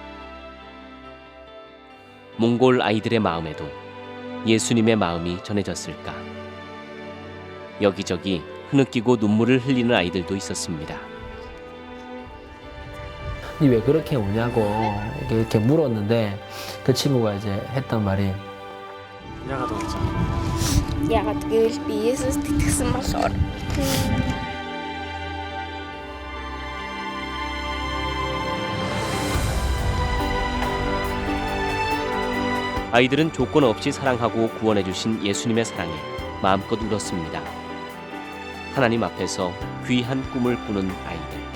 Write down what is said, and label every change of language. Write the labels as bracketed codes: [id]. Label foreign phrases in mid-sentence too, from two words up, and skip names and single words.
[ko] 몽골 아이들의 마음에도 예수님의 마음이 전해졌을까? 여기저기 흐느끼고 눈물을 흘리는 아이들도 있었습니다. 왜 그렇게 우냐고 이렇게 물었는데 그 친구가 이제 했던 말이 야가도 그렇죠. [mn] Ягаад гэвэл би Есүс итгэсэн болохоор. [ko] 아이들은 조건 없이 사랑하고 구원해 주신 예수님의 사랑에 마음껏 울었습니다. 하나님 앞에서 귀한 꿈을 꾸는 아이들.